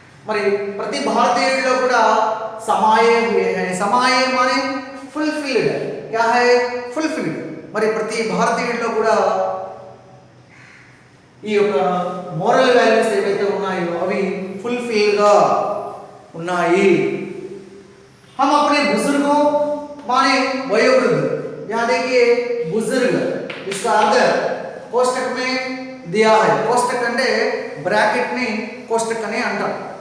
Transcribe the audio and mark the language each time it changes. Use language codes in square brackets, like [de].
[te] మరి ప్రతి భారతీయుడిలో కూడా [hi] समाये हुए हैं. समाये माने फुलफिल्ड, क्या है फुलफिल्ड. [te] మరి ప్రతి భారతీయుడిలో కూడా ఈ యొక్క మోరల్ వాల్యూస్ ఏవైతే ఉన్నాయో అవి ఫుల్ఫిల్ గా ఉన్నాయి. [hi] हम अपने बुजुर्गों माने वयोवृद्ध, यहाँ देखिए बुजुर्ग इसका अर्थ कोष्टक में दिया है. [te] कोष्टक అంటే బ్రాకెట్ ని కోష్టక్ అని అంటారు.